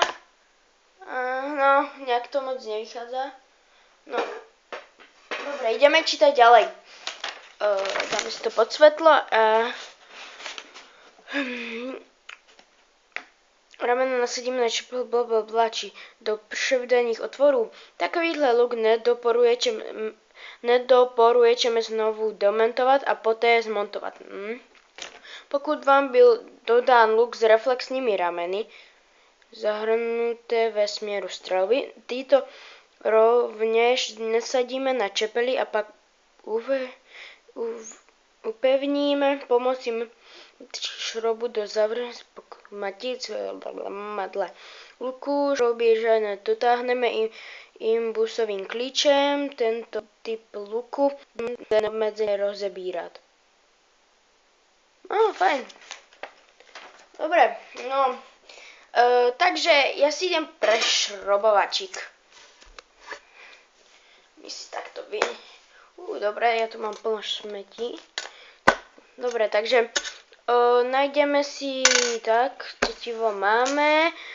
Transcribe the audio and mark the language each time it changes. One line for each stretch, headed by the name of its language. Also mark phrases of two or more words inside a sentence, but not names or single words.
Slovak: No, nejak to moc nevychádza. No, dobre, ideme čítať ďalej.
Czech: Dáme si to pod svetlo a ramena nasadíme na čepel či do převdaných otvorů. Takovýhle luk nedoporučujeme znovu demontovat a poté zmontovat. Pokud vám byl dodán luk s reflexními rameny, zahrnuté ve směru střelby, tyto rovněž nasadíme na čepely a pak upevníme pomocí šroubu do matic madle luku. Šrouby žádné dotáhneme imbusovým klíčem. Tento typ luku lze obmedzeně rozebírat.
Slovak: Fajn. Dobre, no. Takže ja si idem prešrobovačík. My si takto dobre, ja tu mám plno smetí. Dobre, takže nájdeme si tak, tetivo máme.